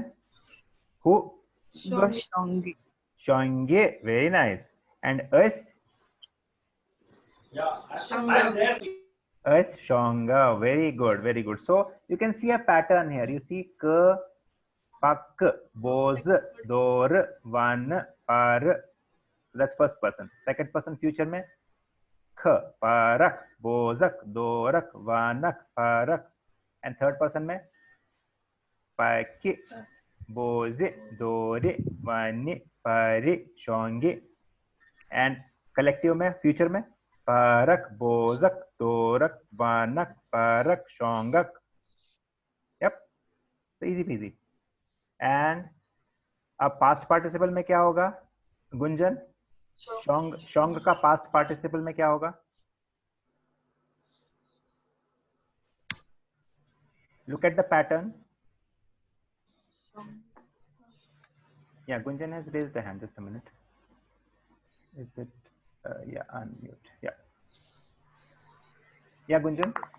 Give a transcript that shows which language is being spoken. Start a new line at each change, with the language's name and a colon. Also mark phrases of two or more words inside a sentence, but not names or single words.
English: Who? Shangi. Shonge, very nice. And us? Us Shonga, very good. So you can see a pattern here. You see k, pak, boz, dor, van, par. That's first person. Second person future में kh, parak, bozak, dorak, vanak, parak. And third person में paki, boze, dore, vani, pari, shongi. And collective में future में parak, bozak, dorak, vanak, parak, shongak. Yep, so easy peasy. And अब past participle
Hindi: में क्या होगा? गुंजन, शोंग का
English: past participle
Hindi: में क्या होगा?
English: Look at the pattern. Yeah, Gunjan has raised the hand. Just a minute. Is it? Yeah, unmute. Yeah. Yeah, Gunjan.